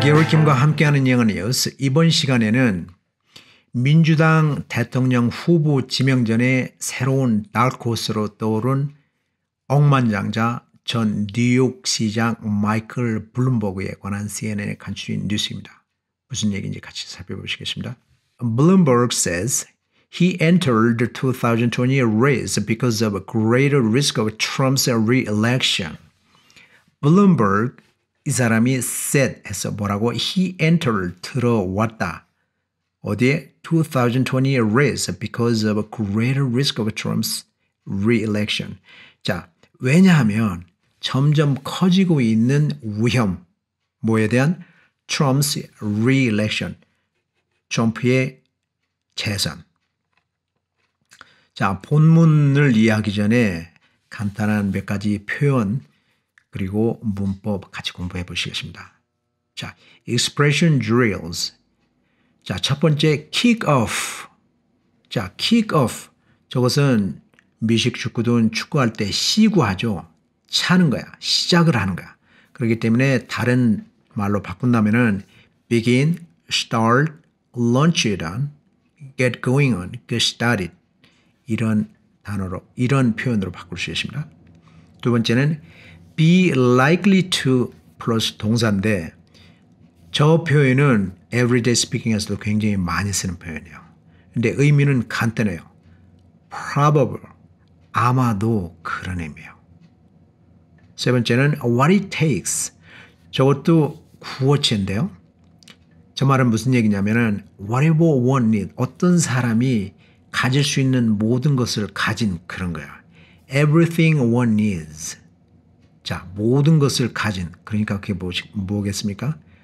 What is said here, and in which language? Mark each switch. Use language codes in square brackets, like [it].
[ko] 게리 킴과 함께하는 영어 뉴스. 이번 시간에는 민주당 대통령 후보 지명 전에 새로운 달크호스로 떠오른 억만장자 전 뉴욕시장 마이클 블룸버그에 관한 CNN에 간추린 뉴스입니다. 무슨 얘기인지 같이 살펴보시겠습니다. [en] Bloomberg says he entered the 2020 race because of a greater risk of Trump's re-election. [ko] Bloomberg 이 사람이 said 해서 뭐라고? [en] He entered [ko] 들어왔다. 어디에? [en] 2020 race because of a greater risk of Trump's re-election. [ko] 자, 왜냐하면 점점 커지고 있는 위험, 뭐에 대한? [en] Trump's re-election. [ko] 트럼프의 재선. 자, 본문을 이해하기 전에 간단한 몇 가지 표현 그리고 문법 같이 공부해 보시겠습니다. 자, [en] expression drills. [ko] 자, 첫 번째 [en] kick off. 자, kick off. [ko] 저것은 미식 축구든 축구할 때 시구하죠. 차는 거야. 시작을 하는 거야. 그렇기 때문에 다른 말로 바꾼다면은 [en] begin, start, launch it on, get going on, get started. [ko] 이런 단어로, 이런 표현으로 바꿀 수 있습니다. 두 번째는 [en] be likely to [ko] 플러스 동사인데 저 표현은 [en] everyday speaking [ko] 에서도 굉장히 많이 쓰는 표현이에요. 근데 의미는 간단해요. probable, 아마도 그런 의미예요. 세 번째는 [en] what it takes. [ko] 저것도 구어체인데요. 저 말은 무슨 얘기냐면은 [en] whatever one needs. [ko] 어떤 사람이 가질 수 있는 모든 것을 가진 그런 거야. [en] everything one needs. [ko] 자, 모든 것을 가진, 그러니까 그게 뭐겠습니까?